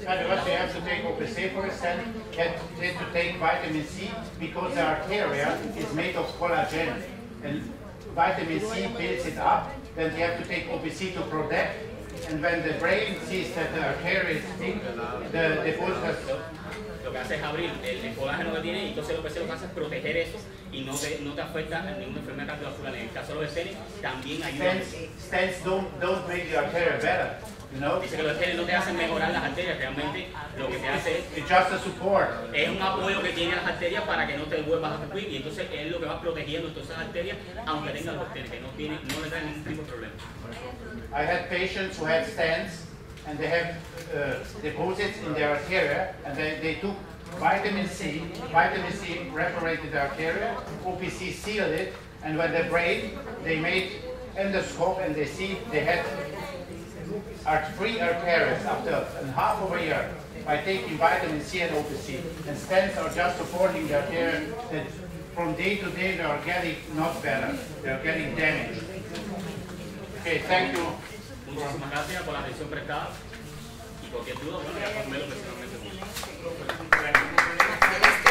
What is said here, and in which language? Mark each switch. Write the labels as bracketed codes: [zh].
[en] But what they have to take OPC for instance, they have to take vitamin C because the arteria is made of collagen. And vitamin C builds it up, then they have to take OPC to protect. And when the brain sees that the arteria is thick, the deposits. [es] Lo que hace es abrir el colágeno que tiene y entonces lo que hace es proteger eso y no te afecta a ninguna enfermedad cardiovascular. En el caso de los estériles también ayuda. [en] Stents don't make the arteria better, you know? [es] Dice que los estériles no te hacen mejorar las arterias, realmente lo que te hace [en] It's just a support. [es] es un apoyo que tiene las arterias para que no te vuelvas a sufrir y entonces es lo que va protegiendo todas esas arterias, aunque tengan los estériles, que no le traen ningún tipo de problema. [en] I had patients who had stents and they have deposits in their arteria and they took vitamin C reparated the arteria, OPC sealed it, and when the brain, they made endoscope and they see they had free arteries after half of a year by taking vitamin C and OPC. And stents are just supporting the arteria that from day to day they are getting not better, they are getting damaged. Okay, thank you. [es] Muchísimas gracias por la atención prestada Cualquier duda, bueno, ya pónmelo personalmente.